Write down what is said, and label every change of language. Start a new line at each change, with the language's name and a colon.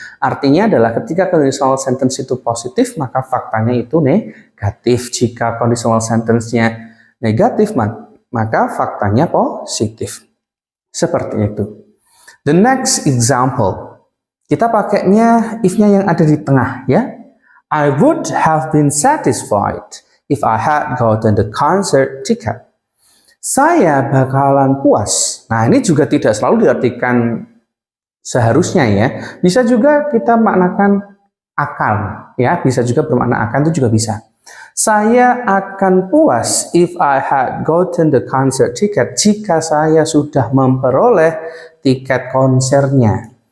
Indonesian: Artinya adalah ketika conditional sentence itu positif, maka faktanya itu negatif. Jika conditional sentence-nya negatif, maka faktanya positif. Seperti itu.
English: The next example.
Indonesian: Kita pakainya if-nya yang ada di tengah, ya.
English: I would have been satisfied if I had gotten the concert ticket.
Indonesian: Saya bakalan puas. Nah, ini juga tidak selalu diartikan seharusnya, ya. Bisa juga kita maknakan akan, ya. Bisa juga bermakna akan, itu juga bisa. Saya akan puas
English: if I had gotten the concert ticket.
Indonesian: Jika saya sudah memperoleh tiket konsernya.